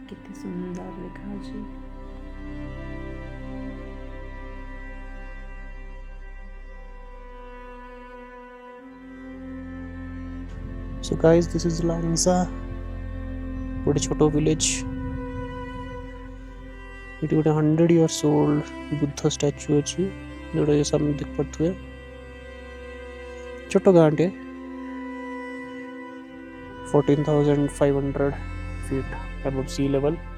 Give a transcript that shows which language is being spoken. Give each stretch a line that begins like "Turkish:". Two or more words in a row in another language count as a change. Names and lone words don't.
Odia: କେତେ ସୁନ୍ଦର ଲେଖା ଅଛି।
English: So guys, this is Langsa,
Odia: ଗୋଟେ ଛୋଟ ଭିଲେଜ। ଏଠି ଗୋଟେ
English: 100 years old
Odia: ବୁଦ୍ଧ ଷ୍ଟାଚ୍ୟୁ ଅଛି, ଯୋଉଟା ସାମନେ ଦେଖିପାରୁଥିବେ। ଛୋଟ ଗାଁଟେ,
English: 14,500 feet above sea level।